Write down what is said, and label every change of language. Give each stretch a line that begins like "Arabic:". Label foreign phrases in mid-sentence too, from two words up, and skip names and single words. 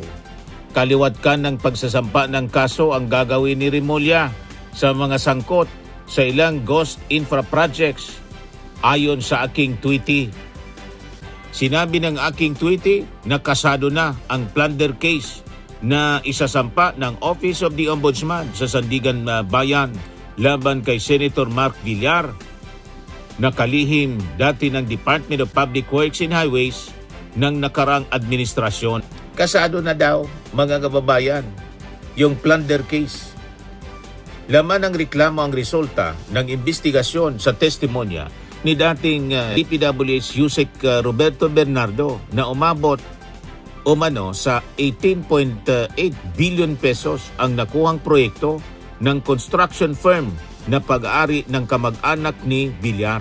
Filipino: Kaliwat ka ng pagsasampa ng kaso ang gagawin ni Rimulya sa mga sangkot sa ilang
English: ghost infra projects
Filipino: ayon sa aking tweety. Sinabi ng aking tweety na kasado na ang
English: plunder case
Filipino: na isasampa ng Office of the Ombudsman sa Sandigan Bayan laban kay Senator Mark Villar na kalihim dati ng Department of Public Works and Highways ng nakarang administrasyon. Kasado na daw, mga kababayan, yung
English: plunder case.
Filipino: Laman ng reklamo ang resulta ng investigasyon sa testimonya ni dating DPWH Yusek Roberto Bernardo na umabot umano sa 18.8 billion pesos ang nakuhang proyekto ng
English: construction firm
Filipino: na pag-aari ng kamag-anak ni Villar.